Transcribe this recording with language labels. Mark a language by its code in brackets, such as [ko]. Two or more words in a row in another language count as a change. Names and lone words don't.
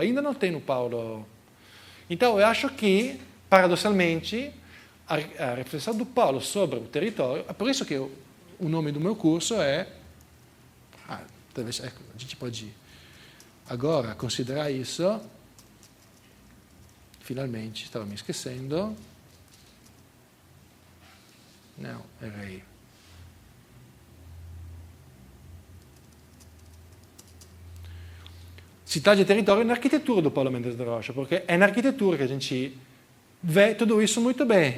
[pt] Ainda não tem no Paulo. Então, eu acho que, paradossalmente, a reflexão do Paulo sobre o território, é por isso que o nome do meu curso é... talvez, ecco, a gente pode agora considerar isso. Finalmente, [it] stavo mi [pt] esquecendo. Não, errei. Cidade e território na arquitetura do Paulo Mendes da Rocha, porque é na arquitetura que a gente vê tudo isso muito bem.